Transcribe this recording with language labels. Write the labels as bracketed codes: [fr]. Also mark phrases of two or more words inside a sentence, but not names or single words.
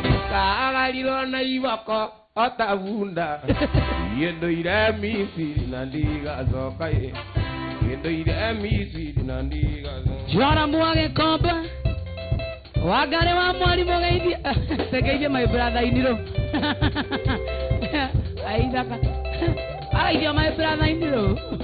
[ki] Kagarirwo na iboko, o ta bunda. Thiĩ ndũire Misiri na ndigacoka, ĩ. Thiĩ ndũire Misiri na ndigacoka. Jora Mwage Komba. Wangari wa Mwalimu Geithia. [en] Tegeithia my brother in law. [ki] Aithaka. [en] Aithia my brother in law.